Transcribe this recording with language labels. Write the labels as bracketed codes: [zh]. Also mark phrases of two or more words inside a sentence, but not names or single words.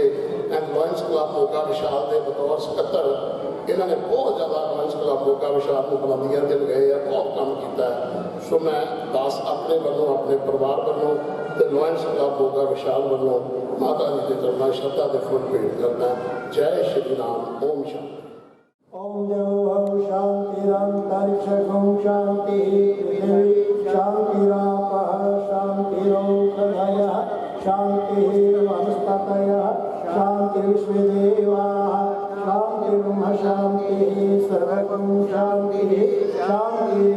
[pa] ਐਂਡ ਲਾਇਨਸ ਕਲੱਬ ਮੋਗਾ ਵਿਸ਼ਾਲ ਦੇ ਬਤੌਰ ਸਕੱਤਰ ਇਹਨਾਂ ਨੇ ਬਹੁਤ ਜ਼ਿਆਦਾ ਲਾਇਨਸ ਕਲੱਬ ਮੋਗਾ ਵਿਸ਼ਾਲ ਨੂੰ ਬੁਲੰਦੀਆਂ ਤੇ ਲਗਾਏ ਆ, ਬਹੁਤ ਕੰਮ ਕੀਤਾ ਹੈ। ਸੋ ਮੈਂ ਦਾਸ ਆਪਣੇ ਵੱਲੋਂ ਆਪਣੇ ਪਰਿਵਾਰ ਵੱਲੋਂ ਤੇ ਲਾਇਨਸ ਕਲੱਬ ਮੋਗਾ ਵਿਸ਼ਾਲ ਵੱਲੋਂ ਮਾਤਾ ਜੀ ਦੇ ਚਰਨਾਂ ਸ਼ਰਧਾ ਦੇ ਫੁੱਲ ਭੇਟ ਕਰਦਾ। ਜੈ ਸ਼੍ਰੀ ਰਾਮ। ਓਮ ਸ਼ਾਂਤੀ। [sa] ओम देवो शांतिरंतरिक्षं शांति पृथिवी शांतिरापः शांतिरोषधयः शांतिर्वनस्पतयः शांतिर्विश्वदेवाः शांतिर्ब्रह्म शांतिः सर्वगं शांतिः शांति